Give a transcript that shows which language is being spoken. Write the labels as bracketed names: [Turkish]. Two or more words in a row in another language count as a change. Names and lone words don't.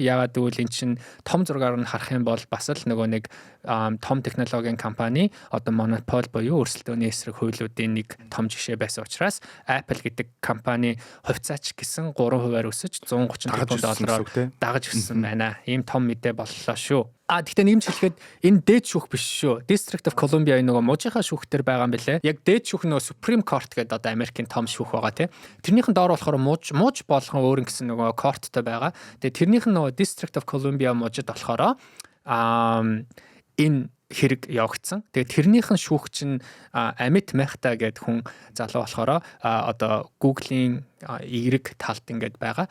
[Mongolian] Яагаад гэвэл эн чинь том зургаар нь харах юм бол бас л нөгөө нэг том технологийн компани одоо монопол буюу өрсөлдөөний эсрэг хуулиудын нэг том жишээ байсан учраас Apple гэдэг компани хувьцаа ч гэсэн 3%-аар өсөж 130 тэрбум доллараар дагаж өссөн байна. Ийм том мэдээ боллоо шүү. Гэхдээ нэмж хэлэхэд энэ дээд шүүх биш шүү. District of Columbia нөгөө мужийнхаа шүүхтэр байгаа юм билэ. Яг дээд шүүх нөгөө [English] Supreme Court [Mongolian] гэдэг одоо Америкийн том шүүх байгаа тий. Тэрнийхэн доор болохоор муж болгон өөр гэсэн нөгөө courtтой байгаа. Тэгээ тэрнийхэн нөгөө District of Columbia мужид болохоор энэ хэрэг явагдсан. Тэгээд тэрнийхэн шүүх чинь Amit Mehta гэдэг хүн залуу болохоор одоо Google-ийн эерэг талд ингээд байгаа.